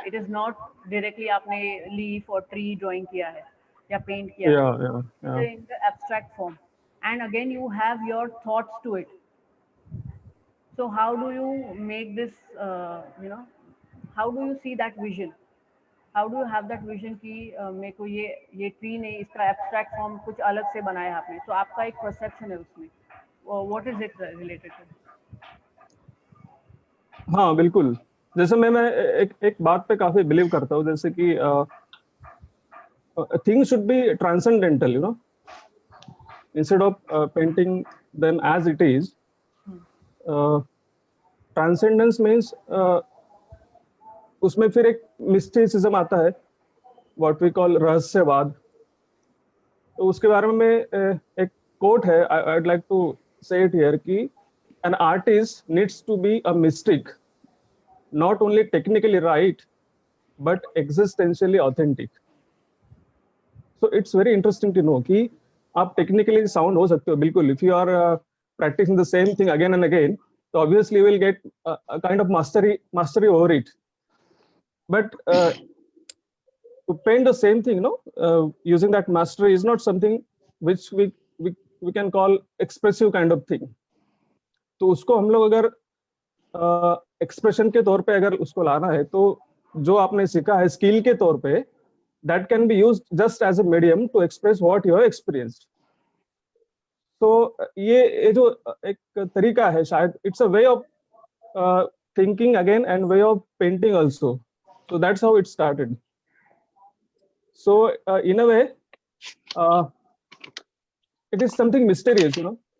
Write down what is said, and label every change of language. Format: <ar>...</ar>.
<en>It is not directly आपने leaf or tree drawing किया है या paint किया है. Yeah, yeah, It's yeah. in the abstract form. And again, you have your thoughts to it. So how do you make this, how do you see that vision? How do you have that vision</en> <hi>कि मेरे को ये tree नहीं इसका abstract form कुछ अलग से बनाया है आपने तो आपका एक परसेप्शन है उसमें</hi> <en>what is it related to</en> <hi>हाँ बिल्कुल, जैसे मैं एक बात पे काफी बिलीव करता हूँ, जैसे कि</hi> <en>Things should be transcendental, you know, instead of painting them as it is.</en> <hi>Transcendence means उसमें फिर एक मिस्टिसिज्म आता है,</hi> <en>what we call</en> <hi>रहस्यवाद. तो उसके बारे में एक कोट है,</hi> <en>I'd like to say it here कि an artist needs to be a mystic, not only technically right but existentially authentic. So it's very interesting to know कि</en> <hi>आप technically sound हो सकते हो बिल्कुल,</hi> <en>if you are practicing the same thing again and again, so obviously you will get a kind of mastery over it. But to paint the same thing, using that mastery is not something which we can call expressive kind of thing.</en> <hi>तो उसको हम लोग अगर expression के तौर पे अगर उसको लाना है, तो जो आपने सीखा है स्किल के तौर पे,</hi> <en>that can be used just as a medium to express what you have experienced.</en> <hi>तो ये जो एक तरीका है शायद,</hi> <en>it's a way of thinking again and way of painting also. So that's how it started. So in a way, it is something mysterious, you know.</en>